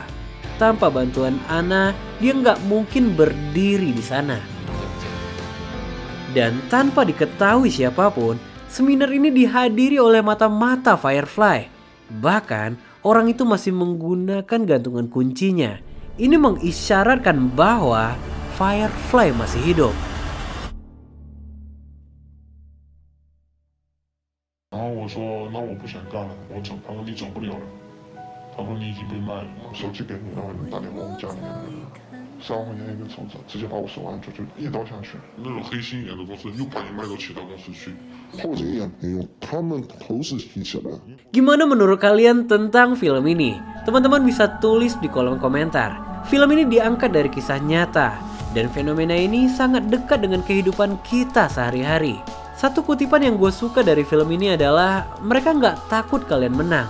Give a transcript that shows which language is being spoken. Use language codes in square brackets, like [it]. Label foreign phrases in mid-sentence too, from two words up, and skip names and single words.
[id] Tanpa bantuan Anna, dia gak mungkin berdiri di sana. Dan tanpa diketahui siapapun, Seminar ini dihadiri oleh mata-mata Firefly. Bahkan orang itu masih menggunakan gantungan kuncinya. Ini mengisyaratkan bahwa Firefly masih hidup. [zh] 然后我说那我不想干了，我走。他说你走不了了，他说你已经被卖了。手机给你，然后你打电话我们家里面3万块钱一个筹码，直接把我手按住，就一刀下去。那种黑心一点的公司又把你卖到其他公司去，或者也没用，他们头是提起来。 [id] Gimana menurut kalian tentang film ini? Teman-teman bisa tulis di kolom komentar. Film ini diangkat dari kisah nyata dan fenomena ini sangat dekat dengan kehidupan kita sehari-hari. Satu kutipan yang gue suka dari film ini adalah mereka nggak takut kalian menang.